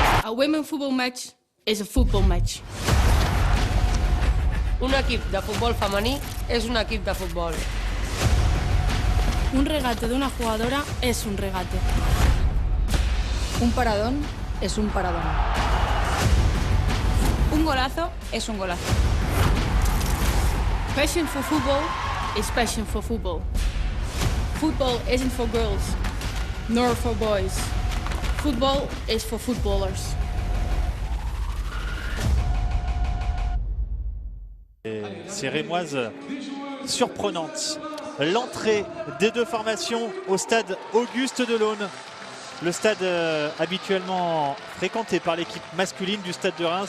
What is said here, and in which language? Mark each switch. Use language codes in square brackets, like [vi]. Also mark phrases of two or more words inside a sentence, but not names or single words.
[en] A women's football match is a football match. [ca] Un equip de futbol femení és un equip de futbol. [es] Un regate de una jugadora es un regate. Un paradón es un paradón. Un golazo es un golazo. [en] Passion for football is passion for football. Football isn't for girls, nor for boys. Football is for footballers. [fr] Ces Rémoises surprenantes. L'entrée des deux formations au stade Auguste Delaune. Le stade habituellement fréquenté par l'équipe masculine du stade de Reims.